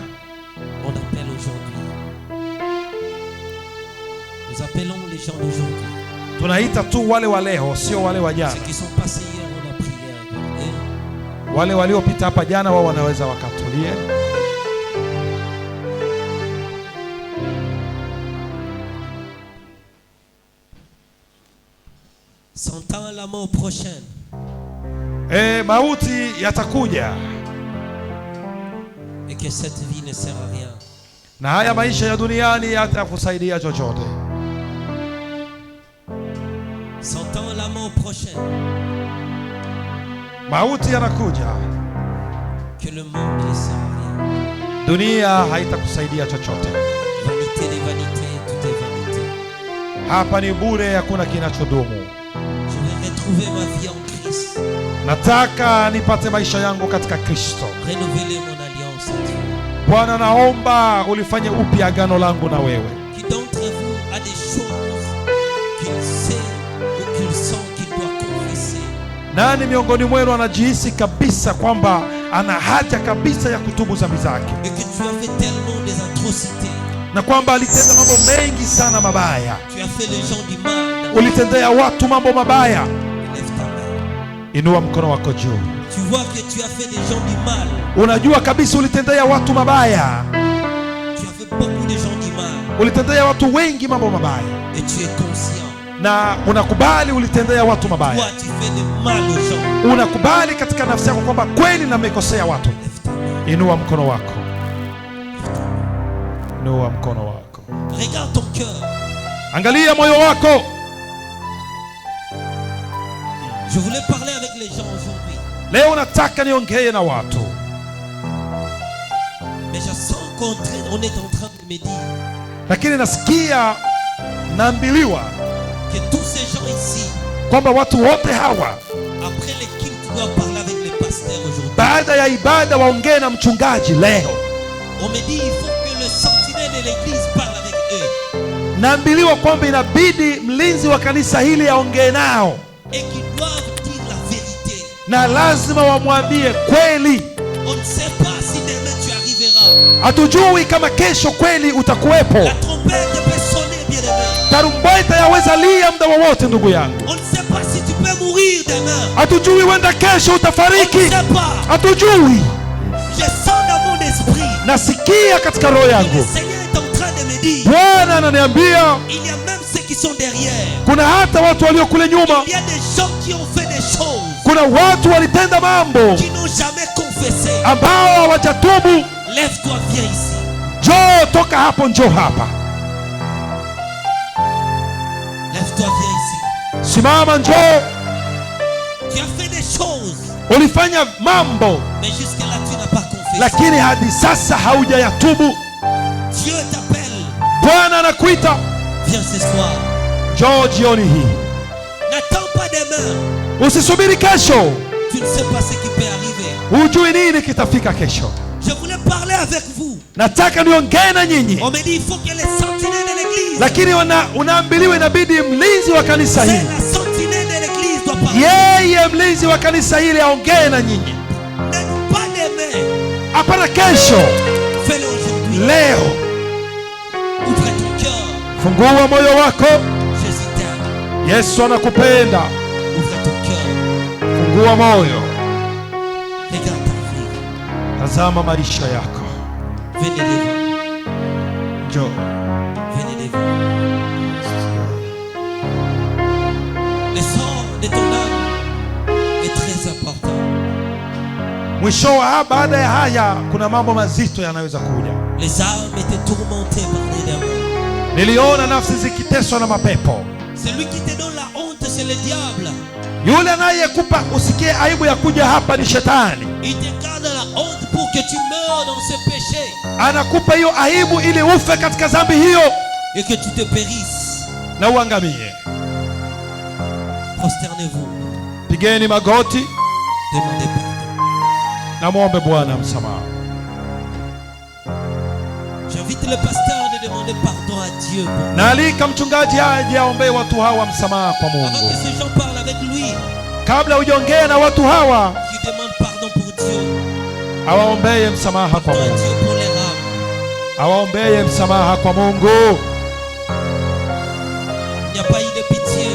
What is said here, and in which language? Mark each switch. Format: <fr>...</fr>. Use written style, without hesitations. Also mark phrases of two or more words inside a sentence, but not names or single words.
<fr>On appelle aujourd'hui. Nous appelons les gens d'aujourd'hui.</fr> <sw>tunaita tu wale wa leo, sio wale wa jana.</sw> <fr>Ceux qui sont passés hier, on a prié avec eux.</fr> <sw>Wale waliopita hapa jana, wao wanaweza wakatulie.</sw> <fr>Sentant la mort prochaine.</fr> <sw>Mauti yatakuja,</sw> <fr>Et que cette vie ne sert à rien.</fr> <sw>na haya maisha ya duniani yatakusaidia chochote.</sw> <fr>Sentant la mort prochaine.</fr> <sw>Mauti yanakuja,</sw> <fr>Que le monde ne sert à rien.</fr> <sw>dunia haitakusaidia chochote.</sw> <fr>Vanité des vanités, tout est vanité.</fr> <sw>Hapa ni bure, hakuna kinachodumu.</sw> <fr>Je vais retrouver ma vie en Christ.</fr> <sw>Nataka nipate maisha yangu katika Kristo.</sw> <fr>Renouveler mon alliance à Dieu.</fr> <sw>Bwana, naomba ulifanye upya agano langu na wewe.</sw> <fr>Qui d'entre vous a des choses qu'il sait ou qu'il sent qu'il doit confesser?</fr> <sw>Nani miongoni mwenu anajihisi kabisa kwamba ana haja kabisa ya kutubu dhambi zake,</sw> <fr>Et que tu as fait tellement des atrocités.</fr> <sw>na kwamba alitenda mambo mengi sana mabaya,</sw> <fr>Tu as fait les gens du mal.</fr> <sw>ulitendea watu mambo mabaya?</sw> <fr>Lève ta main.</fr> <sw>Inua mkono wako juu.</sw> <fr>Tu vois que tu as fait des gens du mal.</fr> <sw>Unajua kabisa ulitendea watu mabaya.</sw> <fr>Tu as fait beaucoup de gens du mal.</fr> <sw>Ulitendea watu wengi mambo mabaya.</sw> <fr>Et tu es conscient.</fr> <sw>Na unakubali ulitendea watu mabaya.</sw> <fr>Toi, tu fais de mal aux gens.</fr> <sw>Unakubali katika nafsi yako kwamba kweli nimekosea watu. Inua mkono wako. Inua mkono wako.</sw> <fr>Regarde ton cœur.</fr> <sw>Angalia moyo wako.</sw> <fr>Je voulais parler avec les gens aujourd'hui.</fr> <sw>Leo nataka niongee na watu.</sw> <fr>Mais je sens qu'on est en train de me dire.</fr> <sw>Lakini nasikia naambiliwa</sw> <fr>que tous ces gens ici,</fr> <sw>kwamba watu wote hawa</sw> <fr>après les cultes, tu dois parler avec les pasteurs aujourd'hui.</fr> <sw>baada ya ibada waongee na mchungaji leo.</sw> <fr>On me dit il faut que le sentinelle de l'église parle avec eux.</fr> <sw>Naambiliwa kwamba inabidi mlinzi wa kanisa hili aongee nao.</sw> <fr>Et qu'ils doivent dire la vérité.</fr> <sw>Na lazima wamwambie kweli.</sw> <fr>On ne sait pas si demain tu arriveras.</fr> <sw>Hatujui kama kesho kweli utakuwepo.</sw> <fr>La trompette peut sonner, bien-aimé.</fr> <sw>Tarumbeta yaweza lia muda wowote ndugu yangu.</sw> <fr>On ne sait pas si tu peux mourir demain.</fr> <sw>Hatujui wenda kesho utafariki.</sw> <fr>On ne sait pas.</fr> <sw>Hatujui.</sw> <fr>Je sens dans mon esprit.</fr> <sw>Nasikia katika roho yangu.</sw> <fr>Le Seigneur est en train de me dire.</fr> <sw>Bwana ananiambia</sw> <fr>Il y a même ceux qui sont derrière.</fr> <sw>kuna hata watu walio kule nyuma.</sw> <fr>Il y a des gens qui ont fait des choses.</fr> <sw>Kuna watu walitenda mambo</sw> <fr>Qui n'ont jamais confessé.</fr> <sw>ambao hawajatubu.</sw> <fr>Lève-toi, viens ici.</fr> <sw>Njoo, toka hapo, njoo hapa.</sw> <fr>Lève-toi, viens ici.</fr> <sw>Simama, njoo.</sw> <fr>Tu as fait des choses.</fr> <sw>Ulifanya mambo</sw> <fr>Mais jusque-là, tu n'as pas confessé.</fr> <sw>lakini hadi sasa haujayatubu.</sw> <fr>Dieu t'appelle.</fr> <sw>Bwana anakuita.</sw> <fr>Viens ce soir.</fr> <sw>Njoo jioni hii.</sw> <fr>N'attends pas demain.</fr> <sw>Usisubiri kesho.</sw> <fr>Tu ne sais pas ce qui peut arriver.</fr> <sw>Hujui nini kitafika kesho.</sw> <fr>Je voulais parler avec vous.</fr> <sw>Nataka niongee na nyinyi.</sw> <fr>On me dit il faut que les sentinelles de l'église.</fr> <sw>Lakini unaambiliwa inabidi mlinzi wa kanisa</sw> <fr>C'est</fr> <sw>hili.</sw> <fr>la sentinelle de l'église doit parler.</fr> <sw>Yeye mlinzi wa kanisa hili aongee na nyinyi.</sw> <fr>Pas demain.</fr> <sw>Hapana kesho.</sw> <fr>Fais-le aujourd'hui.</fr> <sw>Leo.</sw> <fr>Ouvre ton cœur.</fr> <sw>Fungua moyo wako.</sw> <fr>Jésus t'aime.</fr> <sw>Yesu anakupenda.</sw> <fr>Ouvre ton cœur.</fr> <sw>Fungua moyo.</sw> <fr>Regarde ta vie.</fr> <sw>Tazama maisha yako.</sw> <fr>Venez devant.</fr> <sw>Njoo.</sw> <fr>Venez devant. Le sort de ton âme est très important.</fr> <sw>Mwisho wa baada ya haya kuna mambo mazito yanaweza kuja.</sw> <fr>Les âmes étaient tourmentées par des démons.</fr> <sw>Niliona nafsi zikiteswa na mapepo.</sw> <fr>Celui qui te donne la honte, c'est le diable.</fr> <sw>Yule anayekupa usikie aibu ya kuja hapa ni shetani.</sw> <fr>Il te garde la honte pour que tu meurs dans ce péché.</fr> <sw>Anakupa hiyo aibu ili ufe katika dhambi hiyo</sw> <fr>Et que tu te périsses.</fr> <sw>na uangamie.</sw> <fr>Prosternez-vous.</fr> <sw>Pigeni magoti</sw> <fr>Demandez pardon.</fr> <sw>na muombe Bwana msamaha.</sw> <fr>J'invite le pasteur de demander pardon à Dieu.</fr> <sw>Naalika mchungaji aje aombe watu hawa msamaha kwa</sw> <fr>Avant</fr> <sw>Mungu.</sw> <fr>que ces gens parlent avec lui,</fr> <sw>Kabla hujaongea na watu hawa,</sw> <fr>qui demandent pardon pour Dieu.</fr> <sw>awaombee msamaha kwa</sw> <fr>Pardon à</fr> <sw>Mungu.</sw> <fr>Dieu pour les âmes.</fr> <sw>Awaombee msamaha kwa Mungu.</sw> <fr>Il n'y a pas eu de pitié.</fr>